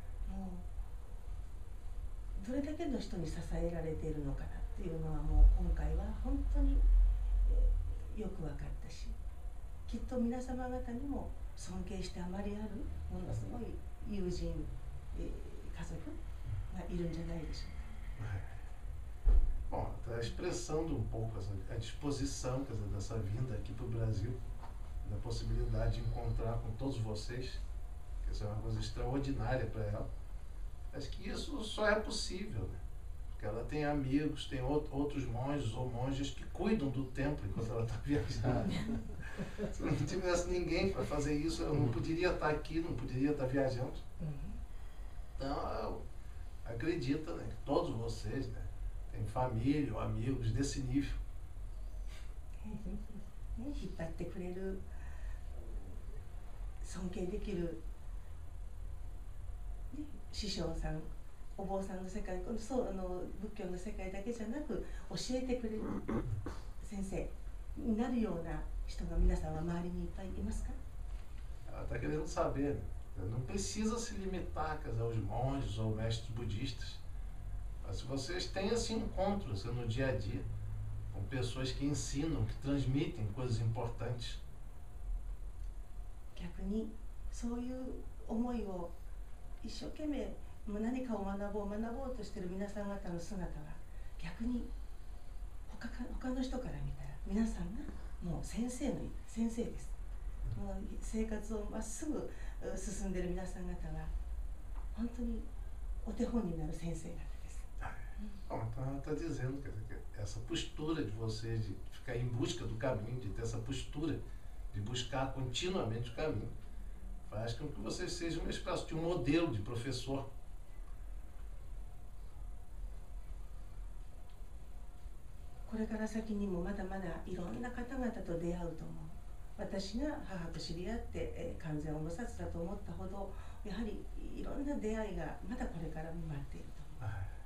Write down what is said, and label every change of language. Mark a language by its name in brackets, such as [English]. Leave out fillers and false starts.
[Japanese] もうどれだけの人に支えられているのかなっていうのはもう今回は本当に、よく分かったし、きっと皆様方にも尊敬してあまりあるものすごい友人、家族がいるんじゃないでしょうか。 [Portuguese] Bom, está expressando um pouco a disposição, quer dizer, dessa vinda aqui para o Brasil, da possibilidade de encontrar com todos vocês, que isso é uma coisa extraordinária para ela. Acho que isso só é possível, né? Porque ela tem amigos, tem outros monges ou monjas que cuidam do templo enquanto ela está viajando. Se não tivesse ninguém para fazer isso, eu não poderia estar aqui, não poderia estar viajando. Então, acredita, né, que todos vocês, né, têm família ou amigos desse nível. [Japanese] 引っ張ってくれる、尊敬できる、師匠さん、お坊さんの世界、そう仏教の世界だけじゃなく教えてくれる先生になるような人が皆さんは周りにいっぱいいますか？ [Portuguese] Ela está querendo saber, né? Não precisa se limitar, quer dizer, aos monges ou mestres budistas. Mas se vocês têm esse encontro assim, no dia a dia, com pessoas que ensinam, que transmitem coisas importantes. [Japanese] 逆にそういう思いを一生懸命何かを学ぼうとしている皆さん方の姿は逆に他の人から見たら皆さんがもう先生です。もう生活をまっすぐ進んでいる皆さん方は本当にお手本になる先生方です。 [Portuguese] Bom, então ela está dizendo que essa postura de vocês de ficar em busca do caminho, de ter essa postura de buscar continuamente o caminho, faz com que vocês sejam uma espécie de um modelo de professor. [Japanese] これから先にもまだまだいろんな方々と出会うと思う。私が母と知り合って、完全お菩薩だと思ったほどやはりいろんな出会いがまだこれからも待っていると思う。